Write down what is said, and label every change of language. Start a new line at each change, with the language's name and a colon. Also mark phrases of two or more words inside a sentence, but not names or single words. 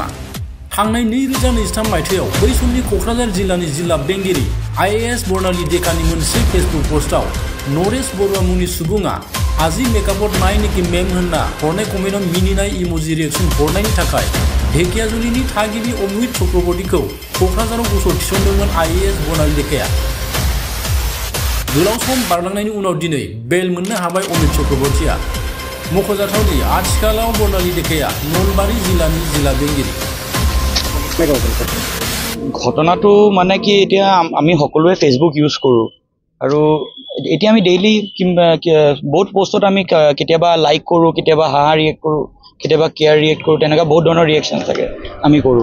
Bodo: थांनाय 2023 मायथाइयाव बै समनि क'क्राझार जिल्लानि जिल्ला बेंगिरि आईएएस बर्नाली डेकानि मोनसे फेसबुक पोस्टआव नरेश बरुवा मुंनि सुबुङा आजि मेकआपआव नायनिखि मेम होनना हरनाय कमेन्टआव मिनिनाय
English: emoji reaction
Bodo: हरनायनि थाखाय ढेकियाजुलिनि थागिबि अमित चक्रवर्तीखौ क'क्राझाराव गसं थिसनदोंमोन आईएएस बर्नाली डेकाया। गोलाव सम बारलांनायनि उनाव दिनै बेल मोननो हाबाय अमित चक्रवर्तीया। मख'जाथावदि आथिखालाव बर्नाली डेकाया नलबारी जिल्लानि जिल्ला बेंगिरि।
Assamese: ঘটনাটো মানে কি এতিয়া আমি সকলোৱে ফেসবুক ইউজ কৰোঁ আৰু এতিয়া আমি ডেইলি বহুত পোষ্টত আমি কেতিয়াবা লাইক কৰোঁ, কেতিয়াবা
English: haha react
Assamese: কৰোঁ, কেতিয়াবা
English: care react
Assamese: কৰোঁ, তেনেকুৱা বহুত ধৰণৰ ৰিয়েকশ্যন থাকে আমি কৰোঁ।